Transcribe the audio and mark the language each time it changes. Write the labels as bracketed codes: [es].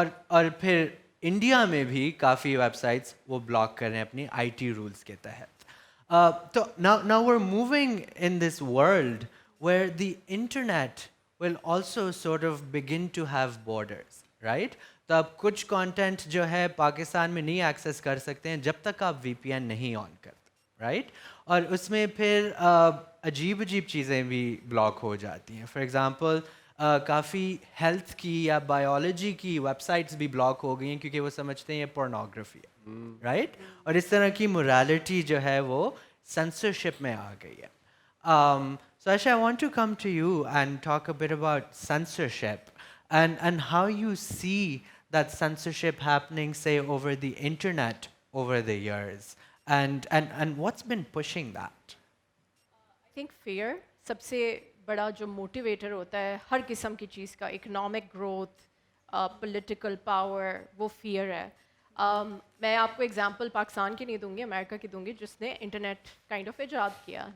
[hi] और फिर इंडिया में भी काफ़ी वेबसाइट्स वो ब्लॉक कर रहे हैं अपनी आईटी रूल्स के तहत। [en] So now we're moving in this world where the internet will also sort of begin to have borders, right? [hi] तो आप कुछ content जो है पाकिस्तान में नहीं access कर सकते हैं जब तक आप VPN नहीं on करते, right? और उसमें फिर अजीब अजीब चीज़ें भी ब्लॉक हो जाती हैं। [en] for example [hi] काफ़ी हेल्थ की या बायोलॉजी की वेबसाइट्स भी ब्लॉक हो गई हैं क्योंकि वो समझते हैं ये पोर्नोग्राफी है, राइट? और इस तरह की मोरालिटी जो है वो सेंसरशिप में आ गई है। [en] So Aisha, I want to come to you and talk a bit about censorship and how you see that censorship happening, say, over the internet over the years, and what's been pushing that? I think [hi] fair सबसे बड़ा जो motivator होता है हर किस्म की चीज़ का, economic growth, political power, वो fear है। मैं आपको एग्जांपल पाकिस्तान की नहीं दूंगी, अमेरिका की दूंगी, जिसने इंटरनेट [en] kind of [hi] इजाद किया।